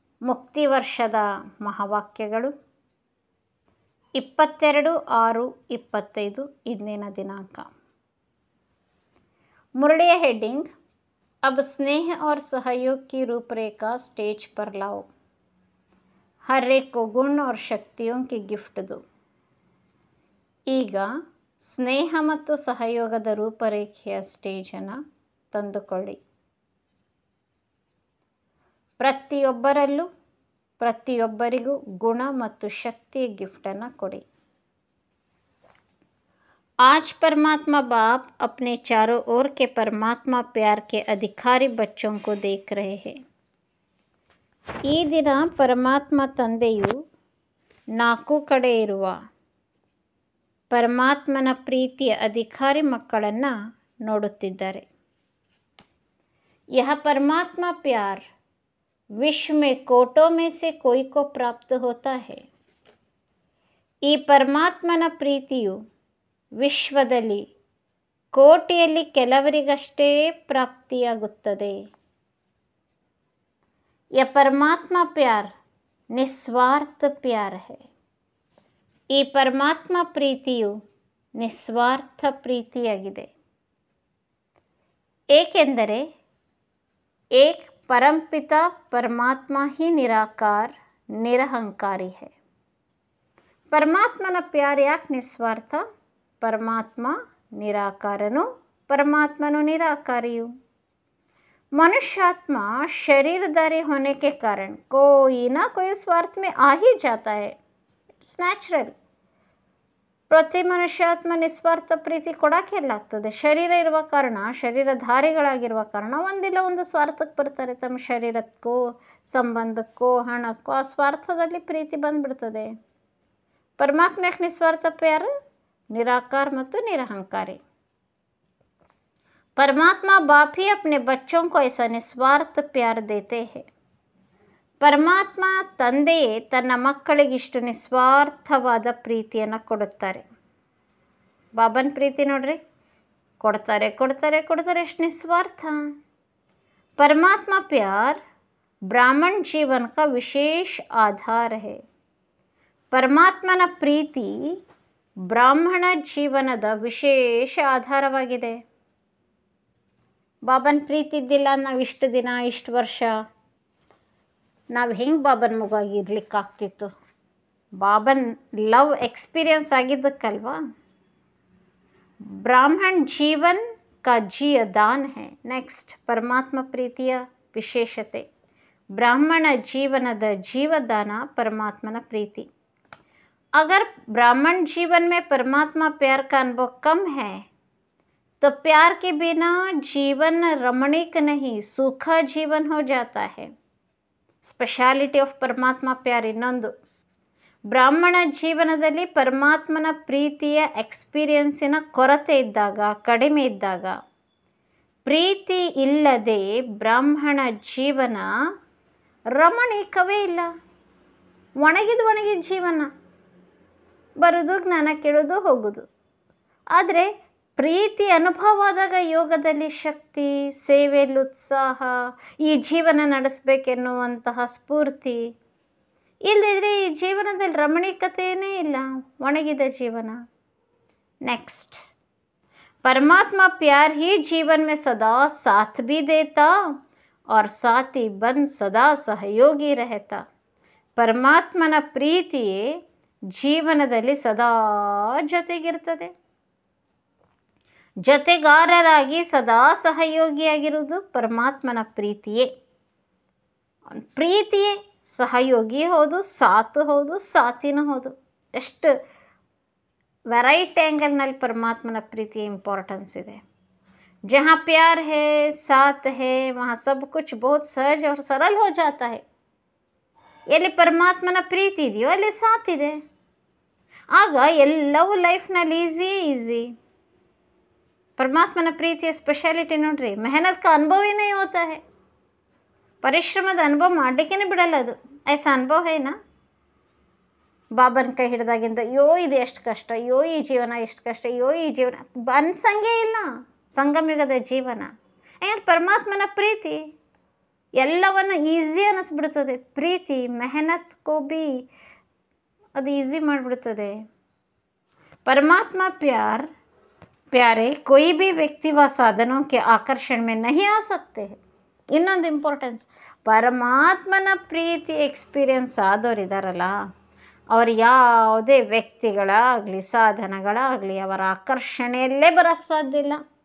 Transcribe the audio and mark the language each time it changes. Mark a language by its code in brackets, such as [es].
[kn] ಮುಕ್ತಿ ವರ್ಷದ ಮಹಾವಾಕ್ಯಗಳು 22/6/25 ಇಂದಿನ ದಿನಾಂಕ. ಮುರಳಿಯ ಹೆಡ್ಡಿಂಗ್ [hi] अब स्नेह और सहयोग की रूपरेखा स्टेज पर लाओ, हर एक को गुण और शक्तियों की ಗಿಫ್ಟ್ दो. [kn] ಈಗ ಸ್ನೇಹ ಮತ್ತು ಸಹಯೋಗದ ರೂಪರೇಖೆಯ ಸ್ಟೇಜನ್ನು ತಂದುಕೊಳ್ಳಿ. ಪ್ರತಿಯೊಬ್ಬರಲ್ಲೂ ಪ್ರತಿಯೊಬ್ಬರಿಗೂ ಗುಣ ಮತ್ತು ಶಕ್ತಿಯ ಗಿಫ್ಟನ್ನು ಕೊಡಿ. [hi] आज परमात्मा बाप अपने चारों ओर के परमात्मा प्यार के अधिकारी बच्चों को देख रहे हैं. [kn] ಈ ದಿನ ಪರಮಾತ್ಮ ತಂದೆಯು ನಾಲ್ಕು ಕಡೆ ಇರುವ ಪರಮಾತ್ಮನ ಪ್ರೀತಿಯ ಅಧಿಕಾರಿ ಮಕ್ಕಳನ್ನು ನೋಡುತ್ತಿದ್ದಾರೆ. [hi] यह परमात्मा प्यार विश्व में कोटों में से कोई को प्राप्त होता है. [kn] ಈ ಪರಮಾತ್ಮನ ಪ್ರೀತಿಯು ವಿಶ್ವದಲ್ಲಿ ಕೋಟಿಯಲ್ಲಿ ಕೆಲವರಿಗಷ್ಟೇ ಪ್ರಾಪ್ತಿಯಾಗುತ್ತದೆ. [hi] यह परमात्मा प्यार निस्वार्थ प्यार है. [kn] ಈ ಪರಮಾತ್ಮ ಪ್ರೀತಿಯು ನಿಸ್ವಾರ್ಥ ಪ್ರೀತಿಯಾಗಿದೆ. ಏಕೆಂದರೆ [hi] ಏಕ್ परमपिता परमात्मा ही निराकार निरहंकारी है. [kn] ಪರಮಾತ್ಮನ ಪ್ಯಾರ್ ಯಾಕೆ ನಿಸ್ವಾರ್ಥ? ಪರಮಾತ್ಮ ನಿರಾಕಾರನು, [hi] परमात्मा निराकारियु. मनुष्यात्मा शरीरधारी होने के कारण कोई ना कोई स्वार्थ में आ ही जाता है. [en] It's natural. [kn] ಪ್ರತಿ ಮನುಷ್ಯಾತ್ಮ ನಿಸ್ವಾರ್ಥ ಪ್ರೀತಿ ಕೊಡೋಕ್ಕೆ ಎಲ್ಲಾಗ್ತದೆ. ಶರೀರ ಇರುವ ಕಾರಣ, ಶರೀರಧಾರಿಗಳಾಗಿರುವ ಕಾರಣ ಒಂದಿಲ್ಲ ಒಂದು ಸ್ವಾರ್ಥಕ್ಕೆ ಬರ್ತಾರೆ. ತಮ್ಮ ಶರೀರಕ್ಕೋ ಸಂಬಂಧಕ್ಕೋ ಹಣಕ್ಕೋ ಆ ಸ್ವಾರ್ಥದಲ್ಲಿ ಪ್ರೀತಿ ಬಂದುಬಿಡ್ತದೆ. [hi] परमात्मा एक निस्वार्थ प्यार निराकार [kn] ಮತ್ತು [hi] निरहंकारी. परमात्मा बाप ही अपने बच्चों को ऐसा निस्वार्थ प्यार देते हैं. [kn] ಪರಮಾತ್ಮ ತಂದೆಯೇ ತನ್ನ ಮಕ್ಕಳಿಗಿಷ್ಟು ನಿಸ್ವಾರ್ಥವಾದ ಪ್ರೀತಿಯನ್ನು ಕೊಡುತ್ತಾರೆ. ಬಾಬನ ಪ್ರೀತಿ ನೋಡ್ರಿ, ಕೊಡ್ತಾರೆ ಕೊಡ್ತಾರೆ ಕೊಡ್ತಾರೆ, ಎಷ್ಟು ನಿಸ್ವಾರ್ಥ. [hi] परमात्मा प्यार ब्राह्मण जीवन का विशेष आधार है. [kn] ಪರಮಾತ್ಮನ ಪ್ರೀತಿ ಬ್ರಾಹ್ಮಣ ಜೀವನದ ವಿಶೇಷ ಆಧಾರವಾಗಿದೆ. ಬಾಬನ ಪ್ರೀತಿ ಇದ್ದಿಲ್ಲ ನಾವು ಇಷ್ಟು ದಿನ ಇಷ್ಟು ವರ್ಷ ನಾವು ಹೆಂಗೆ ಬಾಬನ ಮಗುವಾಗಿ ಇರ್ಲಿಕ್ಕಾಗ್ತಿತ್ತು? Baban love experience ಆಗಿದ್ದಕ್ಕಲ್ವಾ. [hi] ಬ್ರಾಹ್ಮಣ್ ಜೀವನ್ ಕಾ ದಾನ್ ಹೈ. [kn] ನೆಕ್ಸ್ಟ್, ಪರಮಾತ್ಮ ಪ್ರೀತಿಯ ವಿಶೇಷತೆ. ಬ್ರಾಹ್ಮಣ ಜೀವನದ ಜೀವದಾನ ಪರಮಾತ್ಮನ ಪ್ರೀತಿ. [hi] अगर ब्राह्मण जीवन में परमात्मा प्यार का अनुभव कम है तो प्यार के बिना जीवन रमणीक नहीं, सूखा जीवन हो जाता है. [en] speciality of [kn] ಪರಮಾತ್ಮ ಪ್ಯಾರ್ ಇನ್ನೊಂದು, ಬ್ರಾಹ್ಮಣ ಜೀವನದಲ್ಲಿ ಪರಮಾತ್ಮನ ಪ್ರೀತಿಯ ಎಕ್ಸ್ಪೀರಿಯನ್ಸಿನ ಕೊರತೆ ಇದ್ದಾಗ, ಕಡಿಮೆ ಇದ್ದಾಗ, ಪ್ರೀತಿ ಇಲ್ಲದೆ ಬ್ರಾಹ್ಮಣ ಜೀವನ ರಮಣೀಕವೇ ಇಲ್ಲ. ಒಣಗಿದ ಜೀವನ, ಬರೋದು ಜ್ಞಾನ ಕೇಳೋದು ಹೋಗೋದು. ಆದರೆ ಪ್ರೀತಿ ಅನುಭವ ಆದಾಗ ಯೋಗದಲ್ಲಿ ಶಕ್ತಿ, ಸೇವೆಯಲ್ಲಿ ಉತ್ಸಾಹ, ಈ ಜೀವನ ನಡೆಸಬೇಕೆನ್ನುವಂತಹ ಸ್ಫೂರ್ತಿ. ಇಲ್ಲದಿದ್ದರೆ ಈ ಜೀವನದಲ್ಲಿ ರಮಣೀಕತೆಯೇ ಇಲ್ಲ, ಒಣಗಿದ ಜೀವನ. [hi] ನೆಕ್ಸ್ಟ್, परमात्मा प्यार ही जीवन में सदा साथ भी देता और साथी बन सदा सहयोगी रहता. [kn] ಪರಮಾತ್ಮನ ಪ್ರೀತಿಯೇ ಜೀವನದಲ್ಲಿ ಸದಾ ಜೊತೆಗಿರ್ತದೆ, ಜೊತೆಗಾರರಾಗಿ ಸದಾ ಸಹಯೋಗಿಯಾಗಿರುವುದು ಪರಮಾತ್ಮನ ಪ್ರೀತಿಯೇ. ಪ್ರೀತಿಯೇ ಸಹಯೋಗಿ ಹೌದು, ಸಾಥು ಹೌದು, ಸಾಥಿನೂ ಹೌದು. ಎಷ್ಟು ವೆರೈಟಿ ಆ್ಯಂಗಲ್ನಲ್ಲಿ ಪರಮಾತ್ಮನ ಪ್ರೀತಿಯ ಇಂಪಾರ್ಟೆನ್ಸ್ ಇದೆ. [hi] ಜहाँ प्यार है, साथ है, वहाँ सब कुछ बहुत सहज और सरल हो जाता है. [kn] ಎಲ್ಲಿ ಪರಮಾತ್ಮನ ಪ್ರೀತಿ ಇದೆಯೋ ಅಲ್ಲಿ ಸಾಥ್ ಇದೆ, ಆಗ ಎಲ್ಲವೂ ಲೈಫ್ನಲ್ಲಿ ಈಸಿ. ಪರಮಾತ್ಮನ ಪ್ರೀತಿಯ ಸ್ಪೆಷಾಲಿಟಿ ನೋಡ್ರಿ, [hi] ಮೆಹನತ್ ಕಾ ಅನುಭವ ಏನೇ ಹೋತಾ ಹೈ. [kn] ಪರಿಶ್ರಮದ ಅನುಭವ ಮಾಡಲಿಕ್ಕೇ ಬಿಡಲ್ಲ ಅದು. [hi] ಐಸಾ ಅನುಭವ ಹೇನಾ? [kn] ಬಾಬನ ಕೈ ಹಿಡಿದಾಗಿಂದ ಅಯ್ಯೋ ಇದು ಎಷ್ಟು ಕಷ್ಟ, ಅಯ್ಯೋ ಈ ಜೀವನ ಎಷ್ಟು ಕಷ್ಟ, ಅಯ್ಯೋ ಈ ಜೀವನ ಅನ್ಸಂಗೇ ಇಲ್ಲ. ಸಂಗಮಯುಗದ ಜೀವನ ಯಾಕಂದ್ರೆ ಪರಮಾತ್ಮನ ಪ್ರೀತಿ ಎಲ್ಲವನ್ನು ಈಸಿ ಅನ್ನಿಸ್ಬಿಡ್ತದೆ. ಪ್ರೀತಿ [hi] ಮೆಹನತ್ ಕೋ ಭೀ [kn] ಅದು ಈಸಿ ಮಾಡಿಬಿಡ್ತದೆ. [hi] ಪರಮಾತ್ಮ प्यारे कोई भी व्यक्ति व साधनों के आकर्षण में नहीं आ सकते हैं. [kn] ಇನ್ನೊಂದು ಇಂಪಾರ್ಟೆನ್ಸ್, ಪರಮಾತ್ಮನ ಪ್ರೀತಿ ಎಕ್ಸ್ಪೀರಿಯನ್ಸ್ ಆದವರಿದ್ದಾರಲ್ಲ, ಅವರು ಯಾವುದೇ ವ್ಯಕ್ತಿಗಳಾಗಲಿ ಸಾಧನಗಳಾಗಲಿ ಅವರ ಆಕರ್ಷಣೆಯಲ್ಲೇ ಬರೋಕ್ಕೆ ಸಾಧ್ಯ ಇಲ್ಲ.